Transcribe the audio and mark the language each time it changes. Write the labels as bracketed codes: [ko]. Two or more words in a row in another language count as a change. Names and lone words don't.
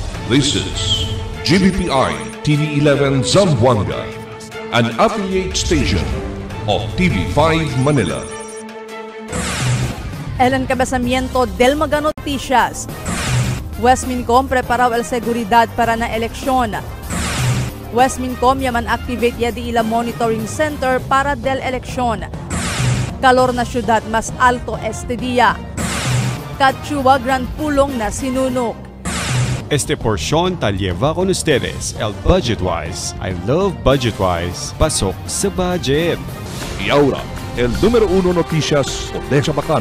[en] This is GBPI TV11 Zamboanga, an affiliate station of TV5 Manila. [cbk] El encabezamiento del Mega Noticias. Westmincom preparaw el seguridad para na eleksyon. Westmincom yaman activate ya di ila monitoring center para del eleksyon. Kalor na syudad mas alto este día. Katsuwa Grand Pulong na sinunok. Este porción tal lleva con ustedes el Budgetwise. [en] I love Budgetwise. [tl] Pasok sa budget. [cbk] Y ahora, el número 1 noticias de Chabacano.